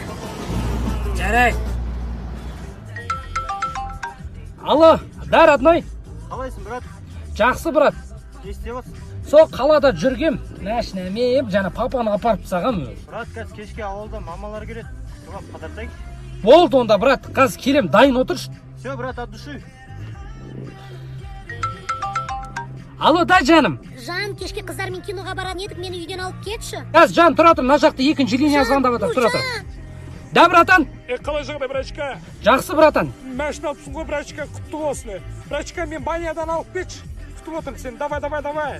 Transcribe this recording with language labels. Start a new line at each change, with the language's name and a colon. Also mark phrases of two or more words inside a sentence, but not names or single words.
Russian: Жарай. Алло, да, родной.
Kazakh: Қалайсың, брат? Жақсы, брат. Не істеп отырсың? Сол қалада жүргем, мәшінәмем, жаңа папаны апарып тастағам. Брат, қазір кешке ауылда мамалар келеді. Соған қыдыртайық. Болды онда, брат. Қазір келем, дайын отыршы.
Russian: Все, брат, от души.
Kazakh: Алло, да, жаным. Жан, кешке қыздармен киноға баратын едік, мені үйден алып кетші. Қазір жан, тұра тұр, мына жақта екінші линия звондап жатыр, тұра тұр.
Russian: Да, братан?
Kazakh: Қалай жағдай, брачка? Жақсы, братан. Мәшін алыпсың ғой, брачка, құтты болсын. Брачка, мен банядан алып кетші. Күтіп отырмын сен, давай.